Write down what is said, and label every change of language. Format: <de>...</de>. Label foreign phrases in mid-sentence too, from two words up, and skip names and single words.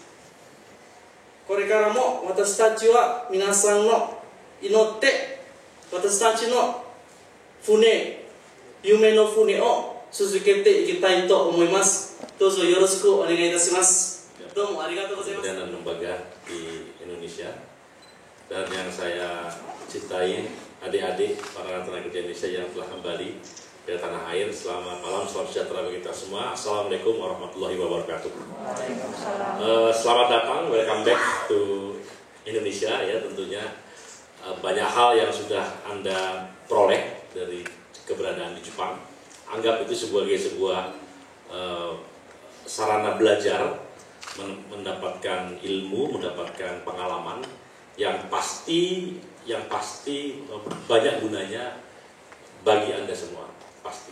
<ja>これからも私たちは皆さんの祈って私たちの夢の船を続けていきたいと思います。どうぞよろしくお願いいたします。どうもありがとうございます。</ja> <id>Dan lembaga di Indonesia dan yang saya cintai adik-adik para tenaga kerja Indonesia yang telah kembali ke tanah air. Selamat malam, selamat sejahtera bagi kita semua.</id> <ar>السلام عليكم ورحمة الله وبركاته.</ar> <id>Selamat datang,</id> <en>welcome back to Indonesia ya.</en> <id>Tentunya banyak hal yang sudah Anda peroleh dari keberadaan di Jepang. Anggap itu sebagai sebuah sarana belajar, mendapatkan ilmu, mendapatkan pengalaman yang pasti banyak gunanya bagi Anda semua, pasti.</id>